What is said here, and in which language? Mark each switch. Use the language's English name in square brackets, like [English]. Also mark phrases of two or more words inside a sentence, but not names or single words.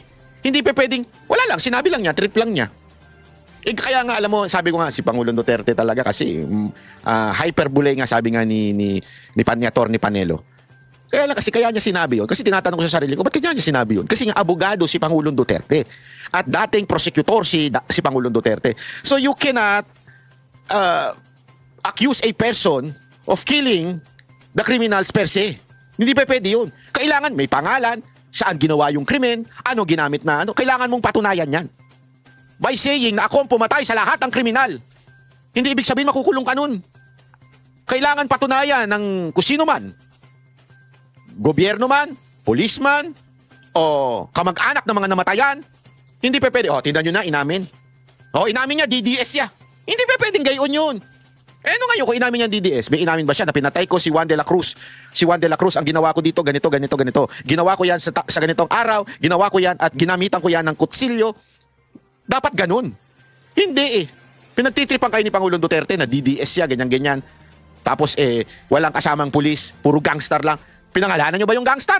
[Filipino] Hindi pa pwedeng, wala lang, sinabi lang niya, trip lang niya. Kaya nga, alam mo, sabi ko nga, si Pangulong Duterte talaga kasi hyperbole nga, sabi nga ni Atty. Panelo. Kaya lang kasi, kaya niya sinabi yun. Kasi tinatanong ko sa sarili ko, ba't kaya niya sinabi yun? Kasi nga, abogado si Pangulong Duterte. At dating prosecutor si Pangulong Duterte. [English] So you cannot accuse a person of killing the criminals per se. [Filipino] Hindi pa pwede yun. Kailangan may pangalan, saan ginawa yung krimen, ano ginamit na ano. Kailangan mong patunayan yan. [English] By saying [Filipino] na ako ang pumatay sa lahat ng kriminal. Hindi ibig sabihin makukulong ka nun. Kailangan patunayan ng kusino man. Gobyerno man, policeman, o kamag-anak ng mga namatayan. Hindi pa pwede. Tingnan nyo na, inamin. Inamin niya, DDS siya. Hindi pa pwedeng gayon yun. Ano ngayon kung inamin niya DDS? May inamin ba siya na pinatay ko si Juan de la Cruz? Si Juan de la Cruz, ang ginawa ko dito, ganito. Ginawa ko yan sa ganitong araw, ginawa ko yan at ginamitan ko yan ng kutsilyo. Dapat ganun. Hindi eh. Pinagtitripan kayo ni Pangulong Duterte na DDS siya, ganyan-ganyan. Tapos walang kasamang pulis, puro gangster lang. Pinangalanan nyo ba yung gangster?